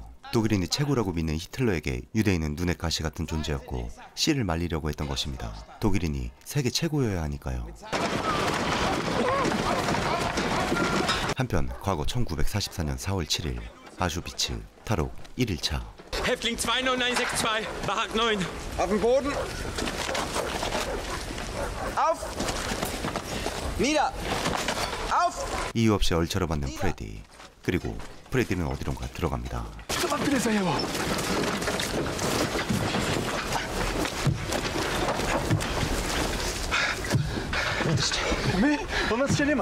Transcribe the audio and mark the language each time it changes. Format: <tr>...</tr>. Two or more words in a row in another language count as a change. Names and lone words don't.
<ko>독일인이 최고라고 믿는 히틀러에게 유대인은 눈의 가시 같은 존재였고 씨를 말리려고 했던 것입니다. 독일인이 세계 최고여야 하니까요. 한편 과거 1944년 4월 7일 아우슈비츠 탈옥 1일차.</ko> <de>Häftling 20962, Barrack 9. Auf den Boden. Auf. Nieder. Auf.</de> <ko>이유 없이 얼차려 받는 프레디. 그리고 프레디는 어디론가 들어갑니다.</ko> <pl>My? On nas się nie ma.</pl>